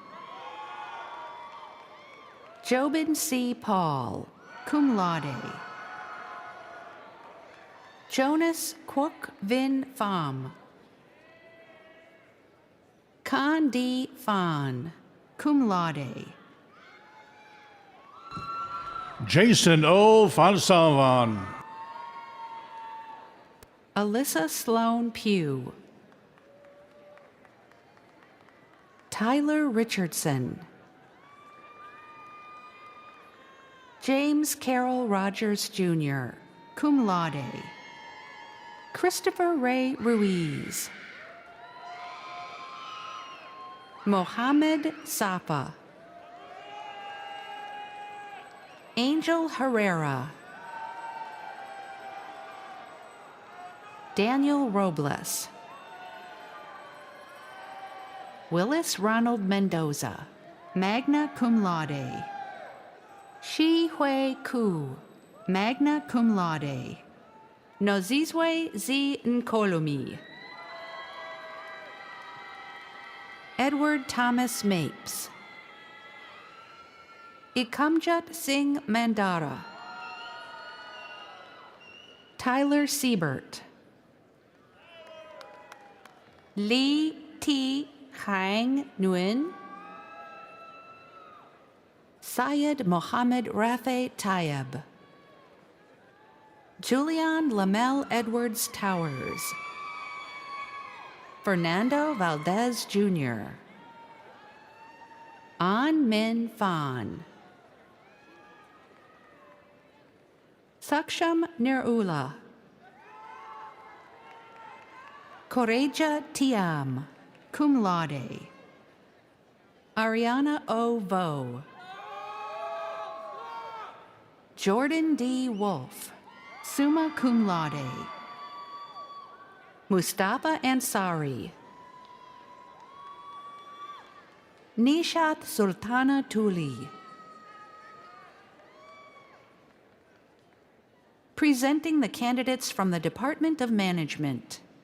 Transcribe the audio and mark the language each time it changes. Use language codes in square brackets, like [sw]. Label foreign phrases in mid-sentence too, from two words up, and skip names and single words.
[en] Jobin C. Paul, [la] cum laude. [en] Jonas Kwok Vin Pham. Khan D. Phan, [la] cum laude. [en] Jason O. Fonsavan. Alyssa Sloan Pugh. Tyler Richardson. James Carroll Rogers Jr., [la] cum laude. [en] Christopher Ray Ruiz. Mohammed Safa. Angel Herrera. Daniel Robles. Willis Ronald Mendoza, [la] magna cum laude. [en] Shi Hui Ku, [la] magna cum laude. [en] Nozizwe Z. Nkolumi. Edward Thomas Mapes. Ikamjat Singh Mandara. Tyler Siebert. Lee T. Hang Nguyen. Syed Mohammed Rafe Tayeb. Julian Lamel Edwards Towers. Fernando Valdez Jr. An Min Phan. Saksham Nirula. Koreja Tiam, [la] cum laude. [en] Ariana O. Vo. Jordan D. Wolf, [la] summa cum laude. [en] Mustafa Ansari. Nishat Sultana Tuli. Presenting the candidates from the Department of Management.